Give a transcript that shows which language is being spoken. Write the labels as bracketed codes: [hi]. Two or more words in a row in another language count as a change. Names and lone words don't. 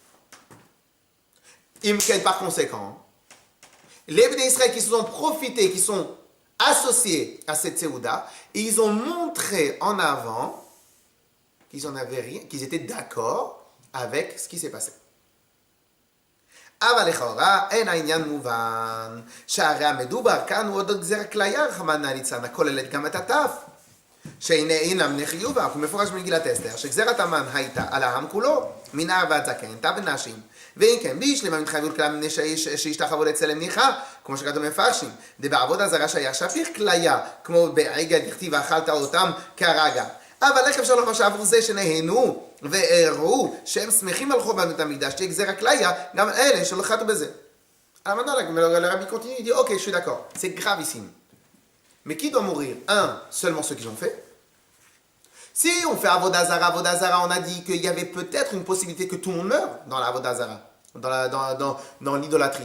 [fr] Par conséquent, les Bnei Israël qui se sont profités, qui sont associés à cette Seouda, ils ont montré en avant qu'ils en avaient rien, qu'ils étaient d'accord avec ce qui s'est passé. [he] אבל לכאורה אין העניין מובן שהרי המדובר כאן הוא עוד גזר כליה רחמנא ליצלן הכוללת גם את הטף שהנה אינם חיובה ומפורש במגילת אסתר שגזרת המן הייתה על העם כולו מנער ועד זקן טף ונשים ואם כן בישלמה מתחייבות כלל מפני שישתחוו לצלם ניחא כמו שכתוב במפרשים דבעבודה זרה שהיה שפיך כליה כמו בעגל דכתיב ואכלת אותם כרגע אבל איך אפשר לומר שעבור זה שנהנו והראו שהם שמחים על חורבן בית המקדש, תהיה גזר הכליה, גם אלה שלא חטאו בזה. [fr] Alors maintenant, le rabbi continue, il dit, ok, je suis d'accord, c'est gravissime. Mais qui doit mourir? Seulement ceux qui l'ont fait. Si on fait [he] עבודה זרה, [fr] on a dit qu'il y avait peut-être une possibilité que tout le monde meure dans la [he] עבודה זרה, [fr] dans l'idolâtrie.